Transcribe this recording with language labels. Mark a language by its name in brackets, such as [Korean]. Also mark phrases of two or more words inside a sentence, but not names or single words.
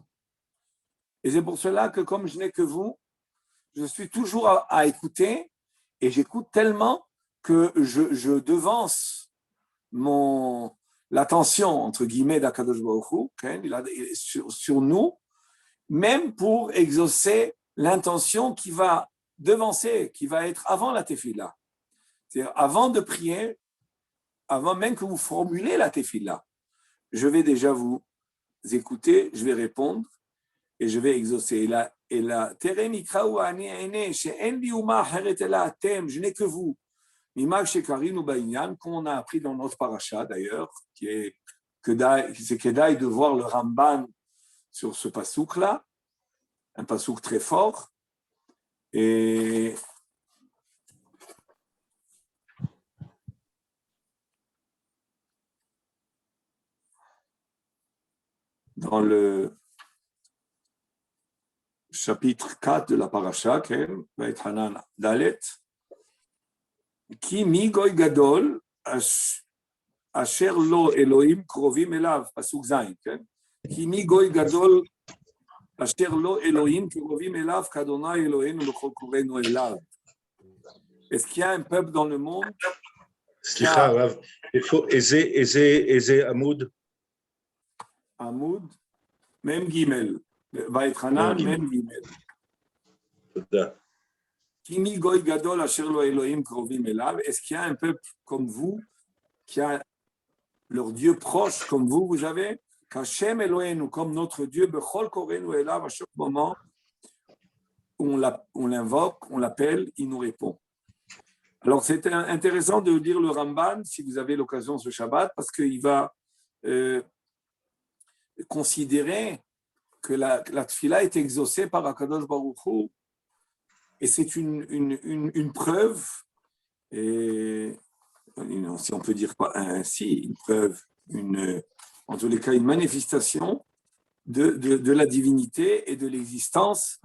[French] Et c'est pour cela que comme je n'ai que vous, je suis toujours à écouter, et j'écoute tellement que je devance l'attention, entre guillemets, d' [Hebrew] הקדוש ברוך הוא, [French] sur nous, même pour exaucer l'intention qui va devancer, qui va être avant la tefila. C'est-à-dire, avant de prier, avant même que vous formulez la tefila, je vais déjà vous écouter, je vais répondre et je vais exaucer. [Hebrew] והיה טרם יקראו ואני אענה שאין לי אומה אחרת אלא אתם, [French] je n'ai que vous. [Hebrew] ממה שקרינו בעניין, [French] comme on a appris dans notre paracha d'ailleurs, c'est Kedaï de voir le Ramban sur ce pasouk-là, un pasouk très fort. Et dans le chapitre 4 de la paracha, [Hebrew] ואתחנן ד, כי מי גוי גדול אשר לו אלוהים קרובים אליו פסוק ז כי מי גוי גדול אשר לו אלוהים קרובים אליו כה' אלוהים בכל קראנו אליו. [French] Est-ce qu'il y a un peuple dans le monde? [Hebrew] סליחה, הרב, איזה עמוד? עמוד מ"ג, ויתחנן מ"ג. תודה. כי מי גוי גדול אשר לו אלוהים קרובים אליו, [French] est-ce qu'il y a un peuple comme vous, qui a leur Dieu proche comme vous avez, qu' [Hebrew] השם אלוהינו, [French] comme notre Dieu, [Hebrew] בכל קראנו אליו, [French] à chaque moment, on l'invoque, on l'appelle, il nous répond. Alors, c'est intéressant de lire le Ramban, si vous avez l'occasion ce Shabbat, parce qu'il va considérer que la tefila est exaucée par [Hebrew] הקדוש ברוך הוא, [French] et c'est une preuve, et, si on peut dire ainsi, une preuve, en tous les cas, une manifestation de la divinité et de l'existence.